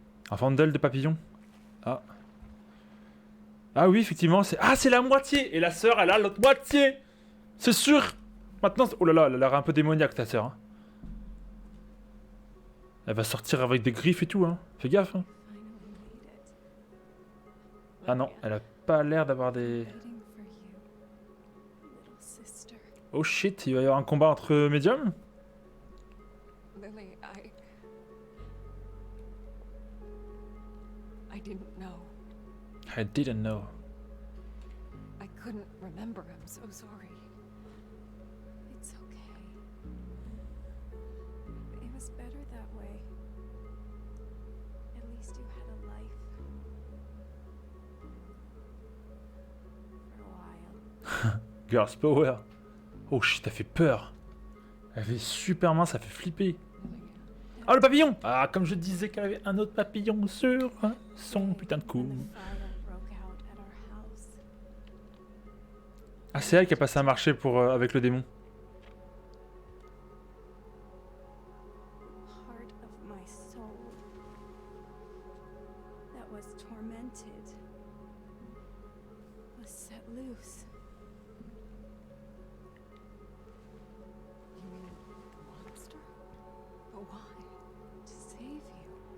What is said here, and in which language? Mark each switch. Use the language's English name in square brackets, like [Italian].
[French] Un fendel de papillon. Ah. Ah oui effectivement c'est... Ah c'est la moitié. Et la sœur elle a l'autre moitié. C'est sûr. Maintenant... Oh là là, elle a l'air un peu démoniaque ta sœur. Hein. Elle va sortir avec des griffes et tout hein. Fais gaffe hein. [English] Finally made it. [French] Ah non, elle a pas l'air d'avoir des... [English] Waiting for you, little sister. Oh shit, [French] il va y avoir un combat entre médiums? [English] Lily, I didn't know. I didn't know. I couldn't remember. I'm so sorry. It's okay. It was better that way. At least you had a life. For a while. Girls Power. Oh shit, [French] t'as fait peur. Elle fait super mince, ça fait flipper. Ah le papillon! Ah comme je disais qu'elle avait un autre papillon sur son putain de cou. [English] When the fire broke out at our house. [French] Ah c'est elle qui a passé un marché pour, avec le démon. [English] Part of my soul that was tormented was set loose. You mean the monster? But why? To save you.